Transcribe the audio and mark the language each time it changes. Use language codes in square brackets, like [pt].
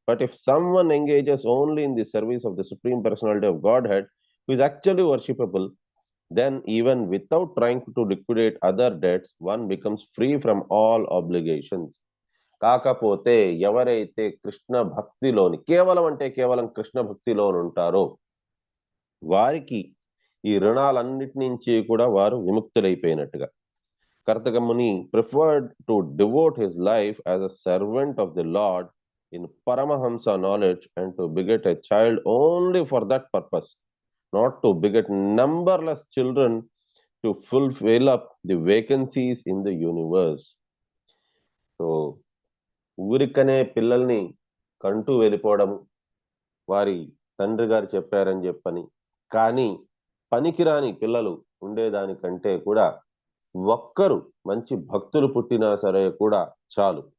[en] But if someone engages only in the service of the supreme personality of Godhead who is actually worshipable, then even without trying to liquidate other debts, one becomes free from all obligations. [te] కాకపోతే ఎవరైతే కృష్ణ భక్తిలోని కేవలం కృష్ణ భక్తిలో ఉంటారో వారికి ఈ రుణాలన్నిటి నుంచి కూడా వారు విముక్తులైపోయినట్టుగా. [en] కర్తకముని preferred to devote his life as a servant of the Lord in Paramahamsa knowledge and to beget a child only for that purpose, not to beget numberless children to fulfill up the vacancies in the universe. [te] So ఊరికనే పిల్లల్ని కంటూ వెళ్ళిపోవడం, వారి తండ్రి గారు చెప్పారని చెప్పని, కానీ పనికిరాని పిల్లలు ఉండేదానికంటే కూడా ఒక్కరు మంచి భక్తులు పుట్టినా సరే కూడా చాలు.